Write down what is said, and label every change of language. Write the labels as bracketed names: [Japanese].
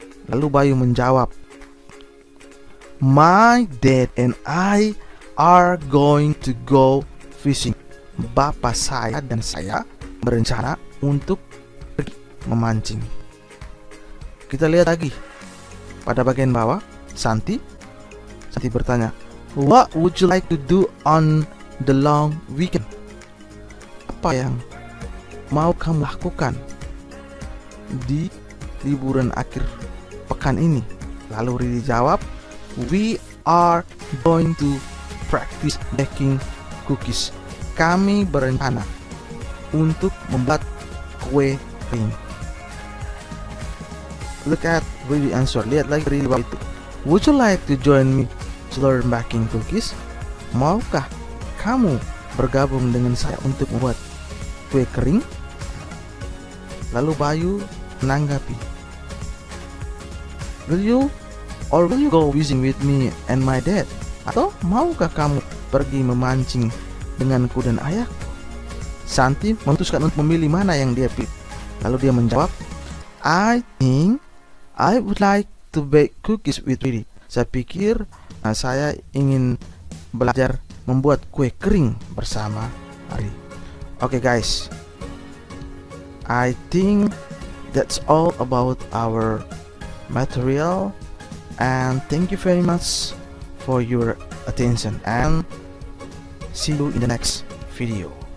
[Indonesian] Lalu Bayu menjawab, [English] my dad and I are going to go fishing. [Indonesian] Bapak saya dan saya berencana untuk pergi memancing. Kita lihat lagi pada bagian bawah. Santi bertanya, [English] what would you like to do on the long weekend? [Indonesian] Apa yang mau kamu lakukan di liburan akhir pekan ini? Lalu Riri jawab, [English] we are going to practice baking cookies. [Indonesian] Kami berencana untuk membuat kue kering. [English] Look at Riri answer. [Indonesian] Lihat lagi Riri bawah itu. [English] Would you like to join me to learn baking cookies? [Indonesian] Maukah kamu bergabung dengan saya untuk membuat kue kering? Lalu Bayu menanggapi, [English] will you go fishing with me and my dad? [Indonesian] Atau maukah kamu pergi memancing denganku dan ayahku? Santi memutuskan untuk memilih mana yang dia pilih. Lalu dia menjawab, [English] I think I would like to bake cookies with Riri. [Indonesian] Saya pikir saya ingin belajar membuat kue kering bersama Riri. [English] Okay guys, I think that's all about our material, and thank you very much for your attention, and see you in the next video.